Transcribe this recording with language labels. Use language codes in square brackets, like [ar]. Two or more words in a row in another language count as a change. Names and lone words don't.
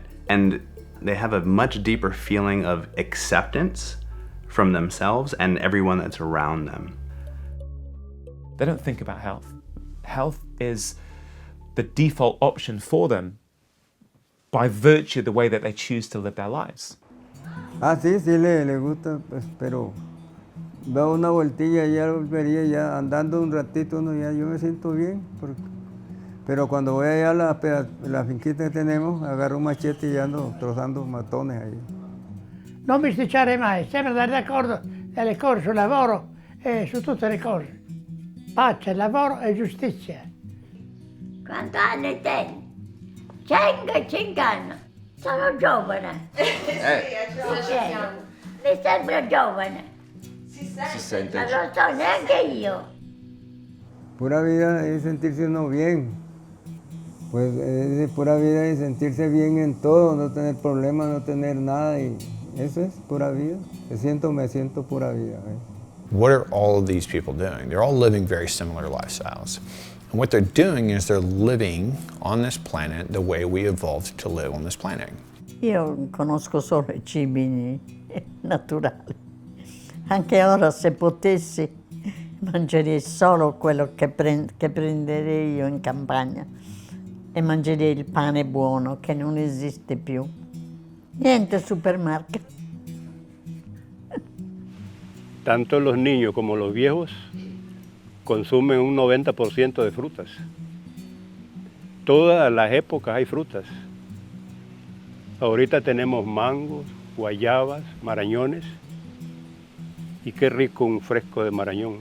[en] And they have a much deeper feeling of acceptance from themselves and everyone that's around them. They don't think about health. Health is the default option for them by virtue of the way that they choose to live their lives. [es] Sí, le gusta, pues, pero da una vueltilla y ya volvería ya andando un ratito, no, ya yo me siento bien, pero cuando voy allá a la finquita que tenemos, agarro un machete y ando trozando matones ahí. [it] Non bisticciare mai, sempre andare d'accordo nelle cose sul lavoro e su tutte le cose. Pace, lavoro e giustizia. Quanti anni tieni? 105 anni. Sono giovane. Mi sembra giovane. Si sente. Non lo so neanche io. [es] Pura vida es sentirse uno bien. Pues es pura vida es sentirse bien en todo, no tener problemas, no tener nada. Y eso es pura vida. Me siento pura vida. [en] What are all of these people doing? They're all living very similar lifestyles. And what they're doing is they're living on this planet the way we evolved to live on this planet. [it] Io conosco solo I cibi naturali. Anche ora, se potessi, mangerei solo quello che prenderei io in campagna e mangerei il pane buono che non esiste più. Niente supermarket. [es] Tanto los niños como los viejos consumen un 90% de frutas. Todas las épocas hay frutas. Ahorita tenemos mangos, guayabas, marañones. Y qué rico un fresco de marañón.